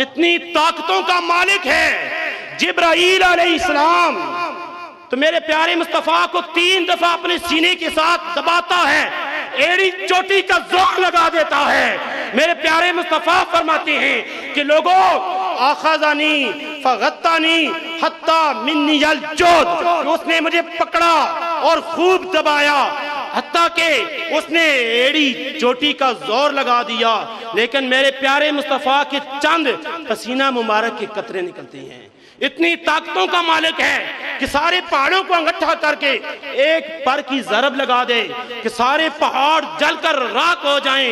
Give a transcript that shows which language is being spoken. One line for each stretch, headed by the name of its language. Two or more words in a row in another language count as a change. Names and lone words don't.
Urdu: اتنی طاقتوں کا مالک ہے جبرائیل علیہ السلام۔ تو میرے پیارے مصطفیٰ کو 3 دفعہ اپنے سینے کے ساتھ دباتا ہے، ایڑی چوٹی کا زور لگا دیتا ہے۔ میرے پیارے مصطفیٰ فرماتے ہیں کہ لوگوں
Arabic: آخذنی فغطنی حتی منی الجود،
Urdu: کہ اس نے مجھے پکڑا اور خوب دبایا، حتیٰ کہ اس نے ایڑی چوٹی کا زور لگا دیا، لیکن میرے پیارے مصطفیٰ کے چند پسینہ مبارک کے قطرے نکلتے ہیں۔ اتنی طاقتوں کا مالک ہے کہ سارے پہاڑوں کو انگٹھا کر کے ایک پر کی ضرب لگا دے کہ سارے پہاڑ جل کر راکھ ہو جائیں۔